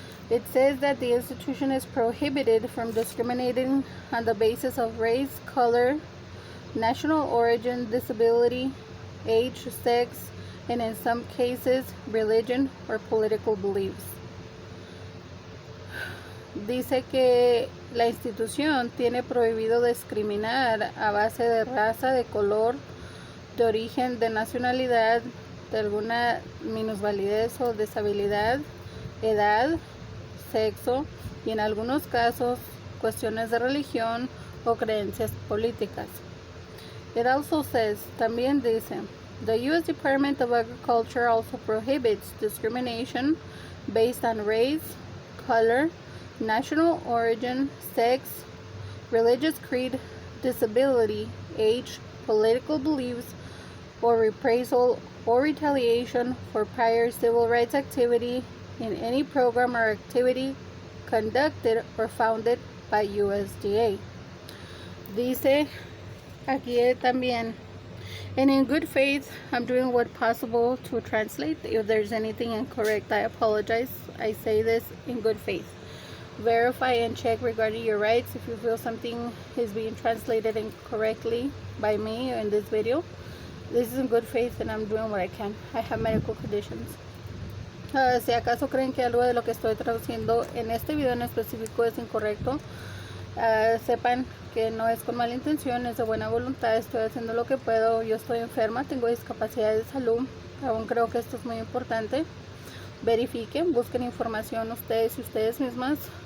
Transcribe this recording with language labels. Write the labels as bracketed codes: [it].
[en] It says that the institution is prohibited from discriminating on the basis of race, color, national origin, disability, age, sex, and in some cases, religion or political beliefs. [es] Dice que la institución tiene prohibido discriminar a base de raza, de color, de origen, de nacionalidad, de alguna minusvalidez o deshabilidad, edad, sexo, y en algunos casos cuestiones de religión o creencias políticas. [en] It also says, [es] también dice, [en] the U.S. Department of Agriculture also prohibits discrimination based on race, color, national origin, sex, religious creed, disability, age, political beliefs, or reprisal or retaliation for prior civil rights activity in any program or activity conducted or founded by USDA. [es] Dice aquí también, [en] and in good faith, I'm doing what possible to translate. If there's anything incorrect, I apologize. I say this in good faith. Verify and check regarding your rights if you feel something is being translated incorrectly by me in this video. This is in good faith and I'm doing what I can. I have medical conditions. [es] Si acaso creen que algo de lo que estoy traduciendo en este video en específico es incorrecto, sepan que no es con mala intención, es de buena voluntad. Estoy haciendo lo que puedo. Yo estoy enferma, tengo discapacidad de salud. Aún creo que esto es muy importante. Verifiquen, busquen información ustedes y ustedes mismas.